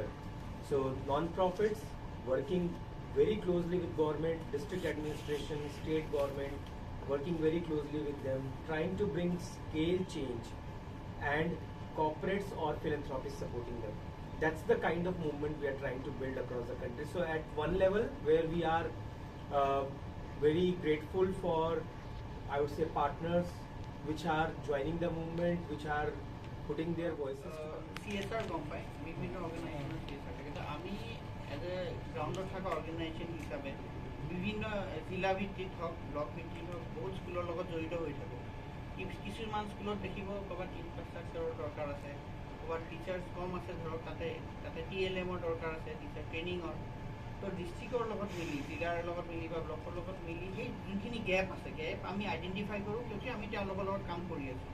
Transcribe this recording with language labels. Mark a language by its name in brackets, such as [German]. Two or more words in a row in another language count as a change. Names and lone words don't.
[English] So non-profits working very closely with government, district administration, state government, working very closely with them, trying to bring scale change, and corporates or philanthropists supporting them. That's the kind of movement we are trying to build across the country. So at one level where we are very grateful for, I would say, partners which are joining the movement, which are putting their voices. [Assamese] CSR কোম্পানি বিভিন্ন অর্গানাইজেশনের CSR থাকে, তো আমি [English] as a [Assamese] গ্রাউন্ডত থকা অর্গানাইজেশন হিচাপে বিভিন্ন জিলা ভিত্তিত হওক ব্লক ভিত্তিত হওক বহুত স্কুলৰ লগত জড়িত হৈ থাকোঁ। কিছুমান স্কুলত দেখিব ক'ৰবাত ইনফ্ৰাষ্ট্ৰাকচাৰৰ দৰকাৰ আছে, ক'ৰবাত টিচাৰ্ছ কম আছে, ধৰক তাতে TLMৰ দৰকাৰ আছে, টিচাৰ ট্ৰেইনিঙৰ। তো ডিষ্ট্ৰিক্টৰ লগত মিলি, জিলাৰ লগত মিলি বা ব্লকৰ লগত মিলি সেই যোনখিনি গেপ আছে, গেপ আমি আইডেণ্টিফাই কৰোঁ, কিয়কি আমি তেওঁলোকৰ লগত কাম কৰি আছোঁ।